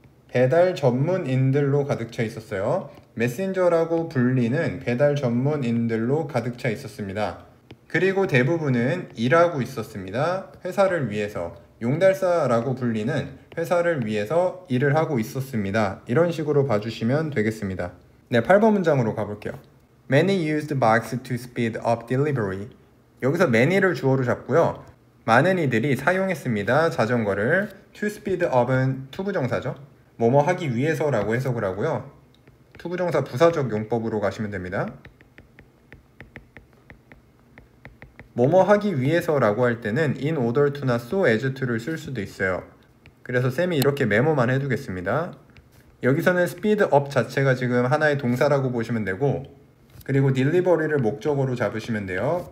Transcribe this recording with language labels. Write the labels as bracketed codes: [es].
[ko] 배달 전문인들로 가득 차 있었어요. 메신저라고 불리는 배달 전문인들로 가득 차 있었습니다. 그리고 대부분은 일하고 있었습니다. 회사를 위해서. 용달사라고 불리는 회사를 위해서 일을 하고 있었습니다. 이런 식으로 봐주시면 되겠습니다. 네, 8번 문장으로 가볼게요. [en] Many used bikes to speed up delivery. [ko] 여기서 many를 주어로 잡고요, 많은 이들이 사용했습니다. 자전거를. to speed up은 투부정사죠. 뭐뭐 하기 위해서라고 해석을 하고요, 투부정사 부사적 용법으로 가시면 됩니다. 뭐뭐 하기 위해서라고 할 때는 in order to나 so as to를 쓸 수도 있어요. 그래서 쌤이 이렇게 메모만 해두겠습니다. 여기서는 speed up 자체가 지금 하나의 동사라고 보시면 되고, 그리고 delivery를 목적어로 잡으시면 돼요.